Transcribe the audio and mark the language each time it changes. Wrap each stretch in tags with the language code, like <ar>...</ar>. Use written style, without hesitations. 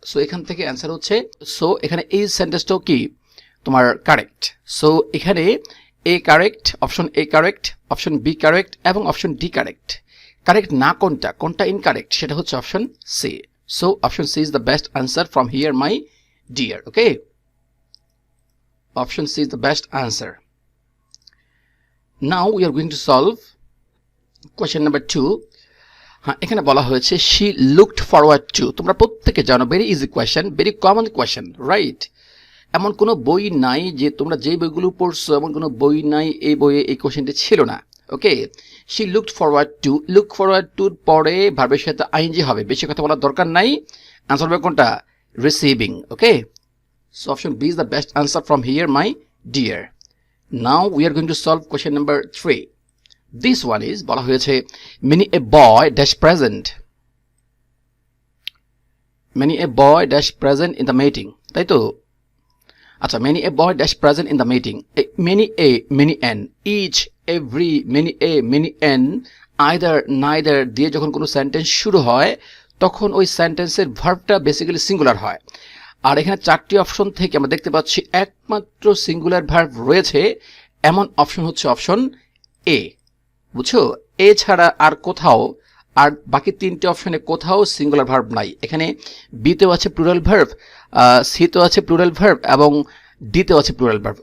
<bn>So এখান থেকে answer হচ্ছে, সো এখানে এই সেন্টেন্সটাও কি তোমার কারেক্ট। সো এখানে এ correct, option A correct, option B correct এবং অপশন ডি কারেক্ট। কারেক্ট না কোনটা ইনকারেক্ট, সেটা হচ্ছে option C.</bn> <en>So option C is the best answer from here my dear. ওকে, option C is the best answer. Now we are going to solve question number 2.</en> <bn>হ্যাঁ, এখানে বলা হয়েছে</bn> <en>she looked forward to।</en> <bn>তোমরা প্রত্যেকে জানো</bn> <en>Very easy question, very common question.</en> <bn>Right, এমন কোনো বই নাই যে তোমরা যে বইগুলো পড়ছো এমন কোনো বই নাই এই বইয়ে এই কোয়েশ্চেনটি ছিল না। ওকে,</bn> <en>she looked forward to,</en> <bn>look forward to পরে ভার্বের সাথে আইএনজি হবে, বেশি কথা বলার দরকার নাই। আনসার হবে কোনটা, receiving.</bn> <en>Okay, so option B is the best answer from here, my dear. Now we are going to solve question number 3. This one is</en> <bn>বলা হয়েছে</bn> <en>many a boy dash present, many a boy dash present in the meeting,</en> <bn>তাই তো? আচ্ছা,</bn> <en>many a boy dash present in the meeting,</en> <bn>many an, each, every, many an, either, neither দিয়ে যখন কোনো sentence শুরু হয় তখন ওই সেন্টেন্সের ভার্বটা বেসিক্যালি সিঙ্গুলার হয়। আর এখানে 4টি অপশন থেকে আমরা দেখতে পাচ্ছি একমাত্র সিঙ্গুলার ভার্ব রয়েছে, এমন অপশন হচ্ছে অপশন এ। বুঝছো, এ ছাড়া আর কোথাও, আর বাকি 3টে অপশনে কোথাও সিঙ্গুলার ভার্ব নাই। এখানে বিতেও আছে প্লুরাল ভার্ব, সিতেও আছে প্লুরাল ভার্ব এবং ডিতেও আছে প্লুরাল ভার্ব।</bn>